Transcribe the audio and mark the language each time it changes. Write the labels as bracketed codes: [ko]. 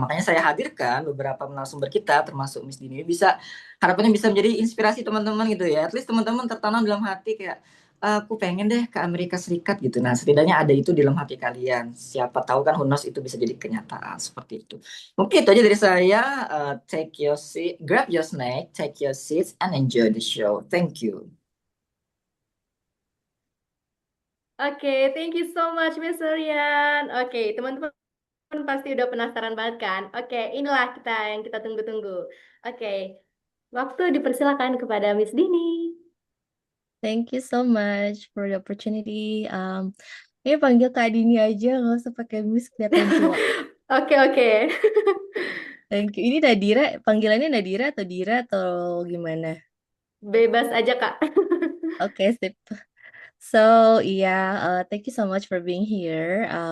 [id] Makanya saya hadirkan beberapa narasumber kita, termasuk Miss Dini, bisa harapannya bisa menjadi inspirasi teman-teman gitu ya. [en] At least [id] teman-teman tertanam dalam hati kayak aku pengen deh ke Amerika Serikat gitu. Nah setidaknya ada itu di dalam hati kalian. Siapa tahu kan [en] who knows [id] itu bisa jadi kenyataan seperti itu. Mungkin itu aja dari saya. [en] Take your seat, grab your snack, take your seats, and enjoy the show. Thank you. [id] Oke, [en] thank you so much, [id] Miss Suryan. Oke, teman-teman pasti udah penasaran banget kan? Oke, inilah yang kita tunggu-tunggu. Oke, waktu dipersilakan kepada Miss Dini. [en] Thank you so much for the opportunity. [id] Ya panggil Kak Dini aja, nggak usah pakai Miss kelihatan tua. Oke, oke. [en] Thank you. [id] Ini Nadira, panggilannya Nadira atau Dira atau gimana? Bebas aja, Kak. Oke, sip. [en] So, iya, thank you so much for being here.